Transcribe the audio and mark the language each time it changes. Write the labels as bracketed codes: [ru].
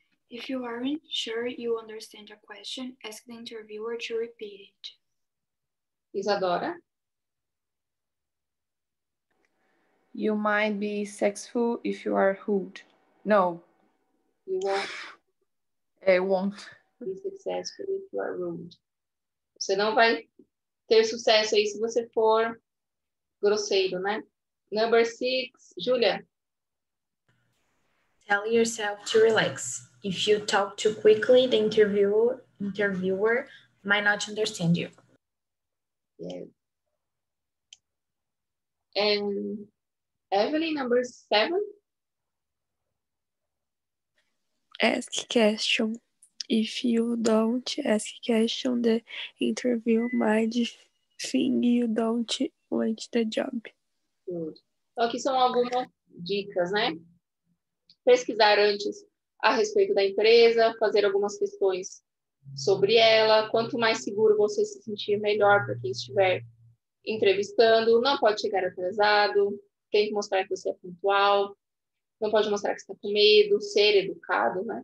[en] If you aren't sure you understand a question, ask the interviewer to repeat it. Isadora. You might be sexful if you are rude. No. You won't Won't. be successful if you are rude. [pt] Você não vai ter sucesso aí se você for grosseiro, né? [en] Number 6, Julia. Tell yourself to relax. If you talk too quickly, the interviewer might not understand you. Yes. And Evelyn, number 7. Ask question. If you don't ask question, the interview might think you don't want the job. Good. [pt] Então, aqui são algumas dicas, né? Pesquisar antes a respeito da empresa, fazer algumas questões sobre ela. Quanto mais seguro você se sentir, melhor para quem estiver entrevistando. Não pode chegar atrasado, tem que mostrar que você é pontual, não pode mostrar que está com medo, ser educado, né?